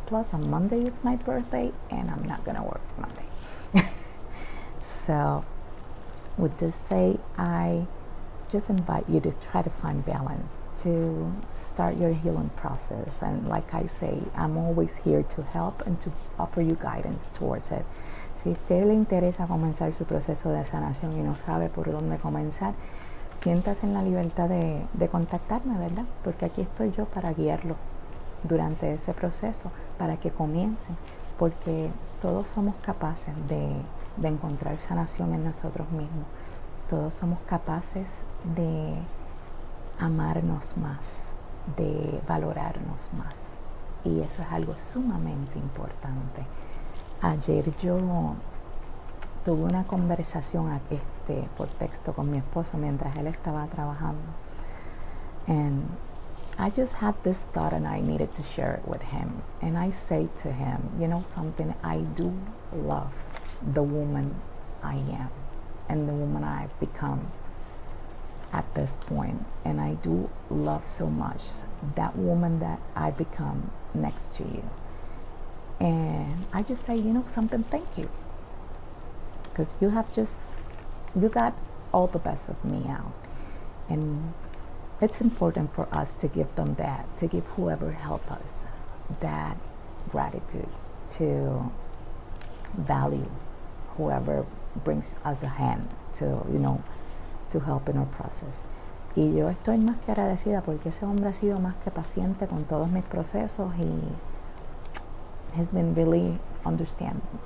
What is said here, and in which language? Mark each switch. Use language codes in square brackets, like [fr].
[en] Plus, on Monday it's my birthday, and I'm not gonna work Monday. So, with this say, I just invite you to try to find balance, to start your healing process. And like I say, I'm always here to help and to offer you guidance towards it. [es] Si a usted le interesa comenzar su proceso de sanación y no sabe por dónde comenzar, siéntase en la libertad de contactarme, ¿verdad? Porque aquí estoy yo para guiarlo durante ese proceso, para que comiencen, porque todos somos capaces de encontrar sanación en nosotros mismos. Todos somos capaces de amarnos más, de valorarnos más. Y eso es algo sumamente importante. Ayer yo tuve una conversación por texto con mi esposo mientras él estaba trabajando. [en] And I just had this thought and I needed to share it with him. And I say to him, you know something, I do love the woman I am and the woman I've become at this point. And I do love so much that woman that I become next to you. And I just say, you know something, thank you. Because you got all the best of me out. And it's important for us to give them that, to give whoever help us that gratitude, to value whoever brings us a hand to help in our process. [es] Y yo estoy más que agradecida porque ese hombre ha sido más que paciente con todos mis procesos y [en] has been really understanding.